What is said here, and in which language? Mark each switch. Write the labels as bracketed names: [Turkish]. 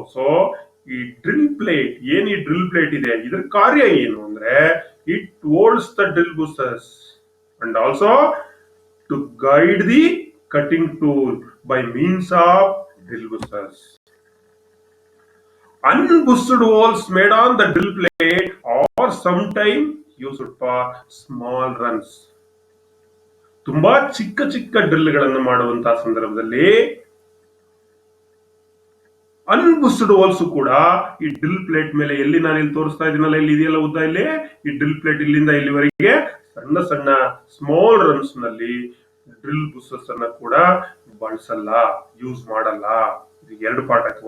[English] so ಈ drill plate, ಏನ್ ಈ ಡ್ರಿಲ್ ಪ್ಲೇಟ್ ಇದೆ, [Kannada] ಇದರ ಕಾರ್ಯ ಏನು ಅಂದ್ರೆ, [English] It holds the drill boosters and also to guide the cutting tool by means of drill boosters. Unboosted holes made on the drill plate or sometime used for small runs. [Kannada] ತುಂಬಾ ಚಿಕ್ಕ ಚಿಕ್ಕ ಡ್ರಿಲ್ಗಳನ್ನು ಮಾಡುವಂತಹ ಸಂದರ್ಭದಲ್ಲಿ ಅನ್ಬುಸ್ಡ್ ಹೋಲ್ಸ್ ಕೂಡ ಈ drill plate ಮೇಲೆ ಎಲ್ಲಿ ನಾನು ಇಲ್ಲಿ ತೋರಿಸ್ತಾ ಇದೀನಲ್ಲ, ಇಲ್ಲಿ ಇದೆಯಲ್ಲ ಉದ್ದ, ಇಲ್ಲಿ ಈ ಡ್ರಿಲ್ ಪ್ಲೇಟ್ ಇಲ್ಲಿಂದ ಇಲ್ಲಿವರೆಗೆ ಸಣ್ಣ ಸಣ್ಣ ಸ್ಮಾಲ್ ರನ್ಸ್ ನಲ್ಲಿ ಡ್ರಿಲ್ ಬುಸಸ್ ಅನ್ನ ಕೂಡ ಬಳಸಲ್ಲ, ಯೂಸ್ ಮಾಡಲ್ಲ. ಇದು ಎರಡು ಪಾರ್ಟ್ ಆಯ್ತು.